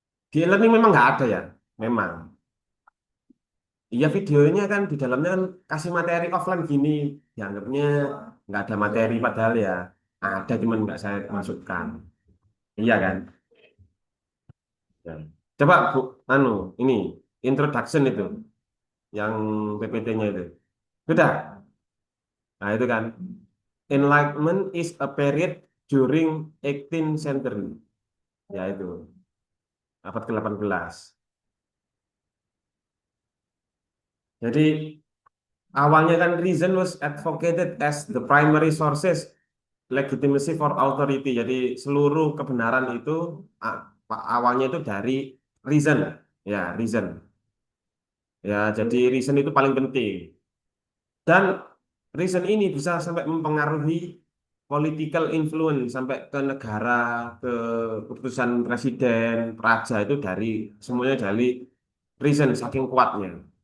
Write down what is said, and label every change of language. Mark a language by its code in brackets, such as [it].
[id] Di e-learning memang nggak ada ya, memang. Iya videonya kan di dalamnya kan kasih materi offline gini, dianggapnya nggak ada materi padahal ya ada cuman nggak saya masukkan. Iya kan? Ya. Coba Bu, anu, ini introduction itu, yang PPT-nya itu. Sudah. Nah, itu kan. [en] Enlightenment is a period during 18th century. [id] Ya itu, abad ke-18. Jadi awalnya kan [en] reason was advocated as the primary sources legitimacy for authority. [id] Jadi seluruh kebenaran itu awalnya itu dari reason. Ya, reason. Ya, jadi reason itu paling penting. Dan reason ini bisa sampai mempengaruhi political influence sampai ke negara, ke keputusan presiden, raja itu dari semuanya dari reason saking kuatnya.